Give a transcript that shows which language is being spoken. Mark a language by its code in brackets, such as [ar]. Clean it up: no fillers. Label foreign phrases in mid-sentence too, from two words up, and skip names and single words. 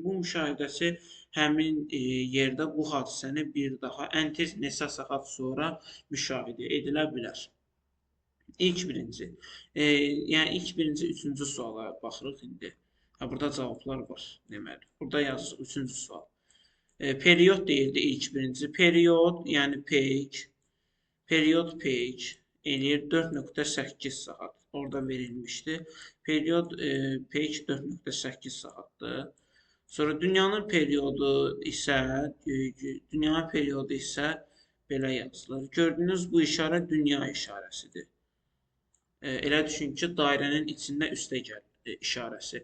[az] Bu müşahidəsi həmin yerdə bu hadisəni bir daha ən tez neçə saat sonra müşahidə edilə bilər. Yəni ilk birinci, üçüncü suala baxırıq indi. Burada cavablar var deməli. Burada yazırıq 3-cü sual. Period deyildi ilk birinci. Period, yəni page. [en] Period page [az] eləyir 4.8 saat. Orada verilmişdi. [en] Period page [az] 4.8 saatdır. Sonra dünyanın periodu isə belə yazılır. Gördüyünüz bu işarə dünya işarəsidir. Elə düşün ki, dairənin içində üstə gəl işarəsi.